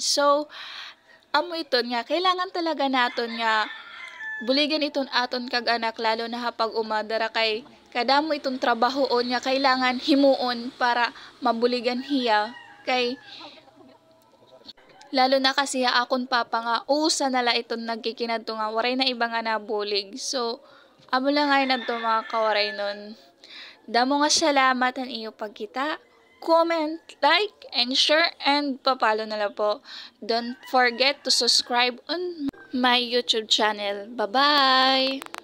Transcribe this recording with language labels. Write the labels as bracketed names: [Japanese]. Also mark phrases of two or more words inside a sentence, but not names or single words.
[Waray] So amo ito niya kailangan talaga naton nga buligan iton aton kag anak lalo na hapag umadara kay kadamo itong trabaho niya kailangan himuon para mabuligan hiya kay lalo na kasi akon Papa nga usa nala iton nagkikinadto nga waray na iba nga nabulig. So amo lang ay nadto mga kawaray nun. Damo nga salamat ang iyo pagkita. [English] Comment, like, and share, and papalo [Filipino] na lang po. [English] Don't forget to subscribe on my YouTube channel. Bye-bye!